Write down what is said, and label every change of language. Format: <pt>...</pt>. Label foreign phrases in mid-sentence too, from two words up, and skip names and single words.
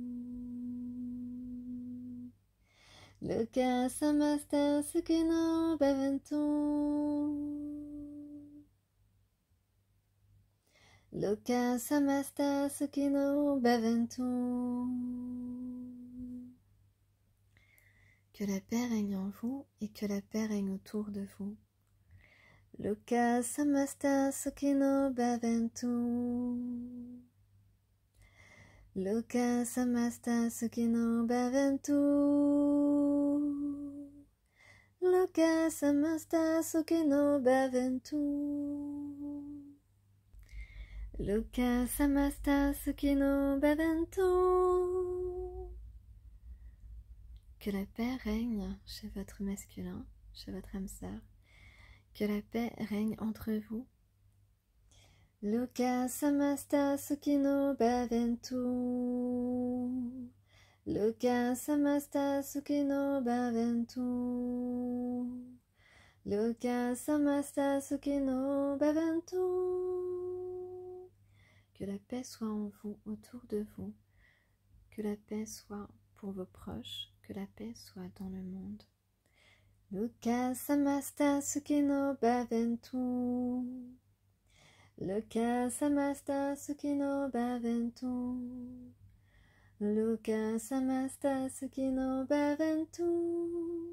<sa>लोक समस्त सुखिनो भवन्तु. लोक समस्त सुखिनो भवन्तु.</sa> <fr>Que la paix règne en vous et que la paix règne autour de vous.</fr> <sa>लोक समस्त सुखिनो भवन्तु. लोक समस्त सुखिनो भवन्तु. लोक समस्त सुखिनो भवन्तु. लोक समस्त सुखिनो भवन्तु.</sa> <fr>Que la paix règne chez votre masculin, chez votre âme sœur. Que la paix règne entre vous.</fr> <sa>लोक समस्त सुखिनो भवन्तु. लोक समस्त सुखिनो भवन्तु. लोक समस्त सुखिनो भवन्तु.</sa> <fr>Que la paix soit en vous, autour de vous. Que la paix soit pour vos proches. Que la paix soit dans le monde.</fr> <sa>लोक समस्त सुखिनो भवन्तु. लोक समस्त सुखिनो भवन्तु. लोक समस्त सुखिनो भवन्तु.</sa>